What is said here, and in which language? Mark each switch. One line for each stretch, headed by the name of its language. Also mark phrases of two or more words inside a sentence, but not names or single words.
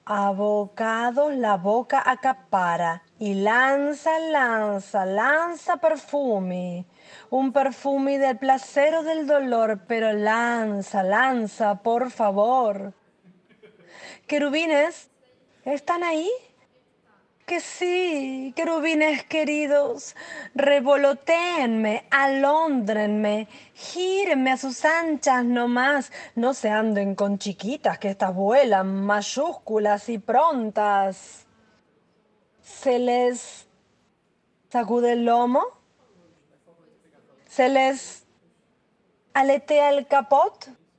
Spanish: Abocados la boca acapara y lanza perfume. Un perfume del placer o del dolor, pero lanza, por favor. Querubines, ¿están ahí? Que sí, querubines queridos, revolotéenme, alóndrenme, gírenme a sus anchas nomás, no se anden con chiquitas que estas vuelan mayúsculas y prontas. ¿Se les sacude el lomo? ¿Se les aletea el capot?